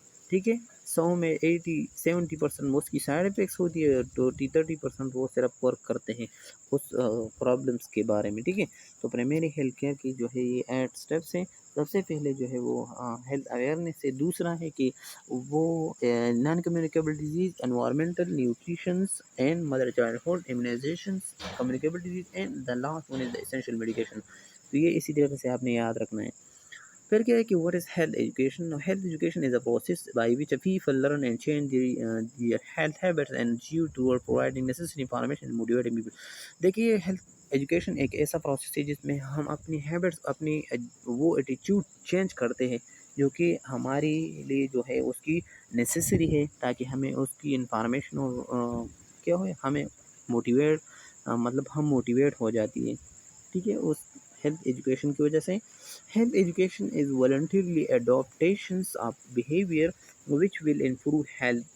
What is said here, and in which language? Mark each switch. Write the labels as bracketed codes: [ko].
[ur] ٹھیک ہے۔ 100 میں 70% اس کی سائیڈ افیکٹس ہوتی ہے، اور 30% وہ صرف ورک کرتے ہیں اس پرابلمس کے بارے میں، ٹھیک ہے۔ تو پرائمری ہیلتھ کیئر کی جو ہے یہ 8 سٹیپس ہیں۔ سب سے پہلے جو ہے وہ ہیلتھ اویئرنیس ہے، دوسرا ہے کہ وہ naan communicable disease, environmental, nutritions and mother child hood, امیونائزیشنس، communicable disease, [en] And the last one is the essential medication. [ur] تو یہ اسی طریقے سے آپ نے یاد رکھنا ہے۔ پھر کیا ہے کہ [en] what is health education? Now, health education is a process by which a people learn and change their health habits and achieve toward providing necessary information and motivating people. [ur] دیکھیے ہیلتھ ایجوکیشن ایک ایسا process ہے جس میں ہم اپنی habits, اپنی وہ ایٹیچیوڈ چینج کرتے ہیں جو کہ ہمارے لیے جو ہے اس کی نیسیسری ہے، تاکہ ہمیں اس کی انفارمیشن کیا ہو، ہمیں موٹیویٹ مطلب ہم موٹیویٹ ہو جاتی ہے، ٹھیک ہے، اس ہیلتھ ایجوکیشن کی وجہ سے۔ Health education is [en] voluntarily adaptations of behavior which will improve health.